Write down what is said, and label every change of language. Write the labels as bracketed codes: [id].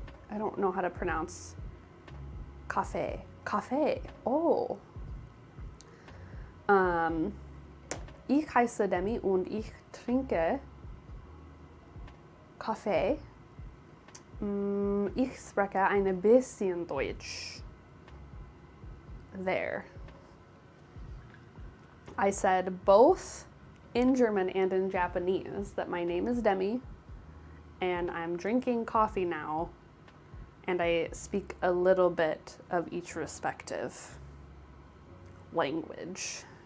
[en] I don't know how to pronounce Kaffee. Oh. [de] Ich heiße Demi und ich trinke Kaffee. Ich spreche ein bisschen Deutsch. [en] There. I said both in German and in Japanese that my name is Demi and I'm drinking coffee now, and I speak a little bit of each respective language.